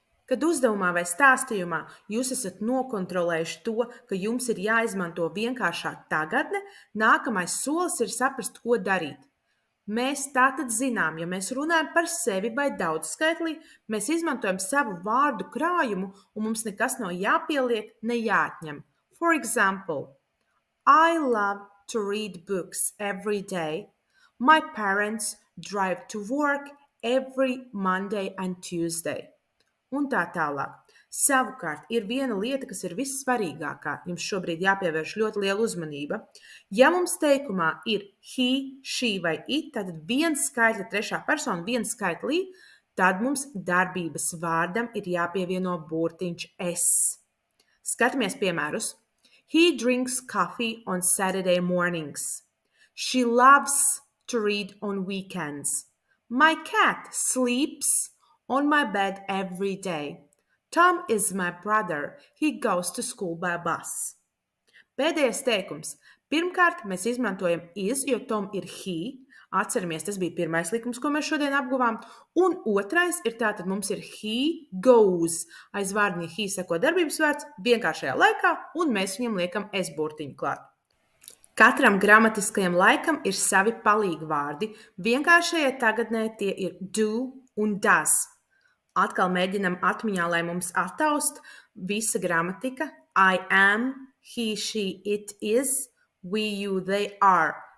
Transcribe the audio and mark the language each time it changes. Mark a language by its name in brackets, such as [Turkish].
[Latvian] Kad uzdevumā vai stāstījumā jūs esat nokontrolējuši to, ka jums ir jāizmanto vienkāršā tagadne, nākamais solis ir saprast, ko darīt. Mēs tātad zinām, ja mēs runājam par sevi vai daudzskaitlī, mēs izmantojam savu vārdu krājumu un mums nekas nav jāpieliek, ne jāatņem. [English] For example, I love to read books every day. My parents drive to work every Monday and Tuesday. [Latvian] Un tā tālāk. Savukārt ir viena lieta, kas ir vissvarīgākā. Jums šobrīd jāpievērš ļoti liela uzmanība. Ja mums teikumā ir he, she vai it, tad viens skaitļa trešā persona, viens skaitlī, tad mums darbības vārdam ir jāpievieno burtiņš es. Skatāmies piemērus. [English] He drinks coffee on Saturday mornings. She loves to read on weekends. My cat sleeps on my bed every day. Tom is my brother. He goes to school by bus. [Latvian] Pēdējais teikums. Pirmkārt, mēs izmantojam is, jo Tom ir he. Atceramies, tas bija pirmais likums, ko mēs šodien apguvām. Un otrais ir tātad mums ir he goes. Aiz vārdiņa he seko darbības vārds vienkāršajā laikā, un mēs viņam liekam es burtiņu klāt. Katram gramatiskajam laikam ir savi palīgvārdi. Vienkāršajai tagadnē tie ir do un does. Atkal mēģinam atmiņā, lai mums attaust visa gramatika. [English] I am, he, she, it is, we, you, they are.